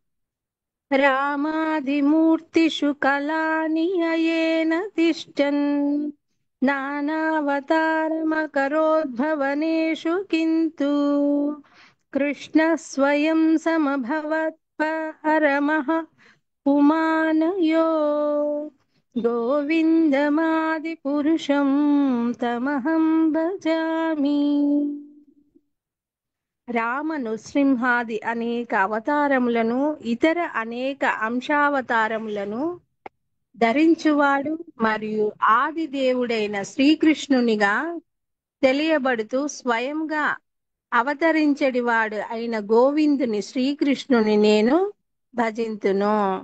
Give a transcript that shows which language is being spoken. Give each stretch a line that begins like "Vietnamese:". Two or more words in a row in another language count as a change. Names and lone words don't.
Sanskrit: रामादिमूर्तिषु कळानि अयेन तिष्टन् नानावतारमकरोद्भवनेषु किन्तु कृष्ण स्वयं समभवत् परमः पुमानयो गोविन्दमादि पुरुषं तमहं भजामि.
Telugu: రామ నృసింహాది అనేక అవతారములను ఇతర అనేక అంశావతారములను ధరించువాడు మరియు ఆది దేవుడైన శ్రీకృష్ణునిగా తెలియబడుతూ స్వయంగా అవతరించడివాడు అయిన గోవిందుని శ్రీకృష్ణుని నేను భజింతును.